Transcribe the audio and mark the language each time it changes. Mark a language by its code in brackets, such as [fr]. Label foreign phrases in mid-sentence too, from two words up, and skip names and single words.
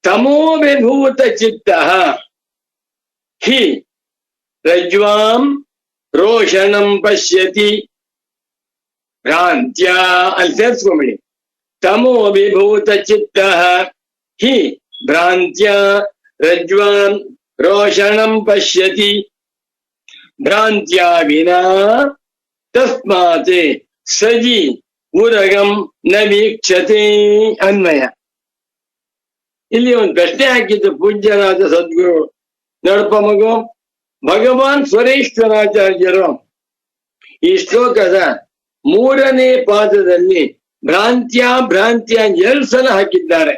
[sa] ತಮೋವಿಭೂತ ಚಿತ್ತ ಹಿ ರಜ್ವಾಂ ರೋಷಣಂ ಪಶ್ಯತಿ ಭ್ರಾಂತ್ಯ. [kn] ಅಲ್ಲಿ ಸೇರಿಸ್ಕೊಂಬಿಡಿ. [sa] ತಮೋ ವಿಭೂತ ಚಿತ್ತ ಹಿ ಭ್ರಾಂತ್ಯ ರಜ್ವಾಂ ರೋಷಣಂ ಪಶ್ಯತಿ ಭ್ರಾಂತ್ಯ ವಿನಾ ತಸ್ಮಾತ್ ಸಜಿ ಉರಗಂ ನ ವೀಕ್ಷತೆ. [kn] ಅನ್ವಯ. ಇಲ್ಲಿ ಒಂದು ಪ್ರಶ್ನೆ ಹಾಕಿದ್ದು ಪೂಜ್ಯರಾದ ಸದ್ಗುರು. ನೋಡಪ್ಪ ಮಗು, ಭಗವಾನ್ ಸ್ವರೇಶ್ವರಾಚಾರ್ಯರು ಈ ಶ್ಲೋಕದ 3ನೇ ಪಾದದಲ್ಲಿ ಭ್ರಾಂತ್ಯ ಭ್ರಾಂತ್ಯ 2 ಸಲ ಹಾಕಿದ್ದಾರೆ.